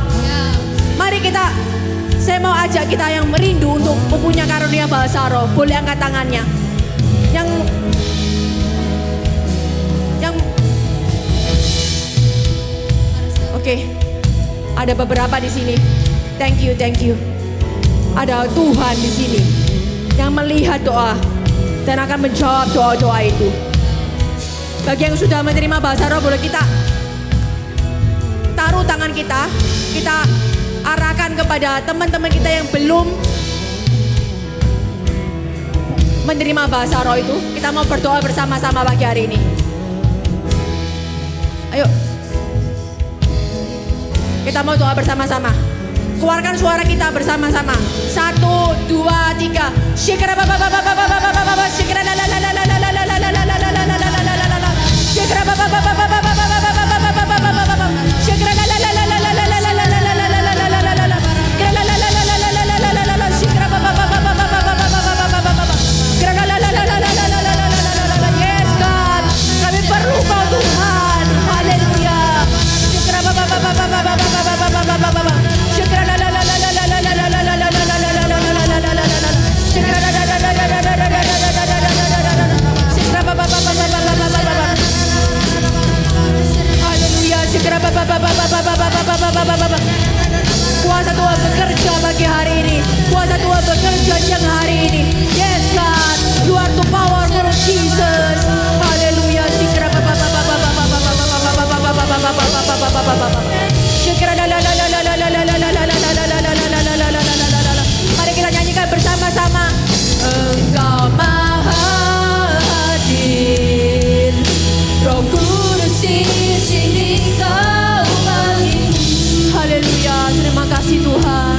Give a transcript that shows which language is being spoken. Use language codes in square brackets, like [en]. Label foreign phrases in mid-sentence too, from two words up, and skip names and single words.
[id] Mari saya mau ajak kita yang merindu untuk mempunyai karunia bahasa roh, boleh angkat tangannya. Oke, ada beberapa di sini. [en] Thank you. [id] Ada Tuhan di sini yang melihat doa dan akan menjawab doa-doa itu. Bagi yang sudah menerima bahasa roh, boleh kita taruh tangan kita arahkan kepada teman-teman kita yang belum menerima bahasa roh itu. Kita mau berdoa bersama-sama pagi hari ini. Ayo, kita mau doa bersama-sama. Keluarkan suara kita bersama-sama. 1, 2, 3. Shikra baba baba baba baba baba shikra la la la la la la la la la la la la la la la la la. Shikra baba baba baba baba baba baba baba baba baba. Shikra la la la la la la la la la la la la la la la la la. Shikra la la la la la la la la la la la. Shikra baba baba baba baba baba baba baba. Shikra la la la la la la la la la la la. [en] Yes God, [id] kami perlu Kau Tuhan. Haleluya. Shikra baba baba baba baba baba baba baba. Shikra la la la la la la la la la la la la la la la la la la. Shikra la la la la la la la la la la la. Shikra baba baba baba baba baba. Haleluya. Shikra baba baba baba baba baba. Kuasa Tuhan bekerja pagi hari ini. Kuasa Tuhan bekerja siang hari ini. [en] Yes God, You are the powerful Jesus. [id] Haleluya. Shikra baba baba baba baba. Shikra la la la la la la la la la la la la. Mari kita nyanyikan bersama-sama. Engkau Maha Hadir, Roh Kudus di sini Kau panggil. Haleluya, terima kasih Tuhan.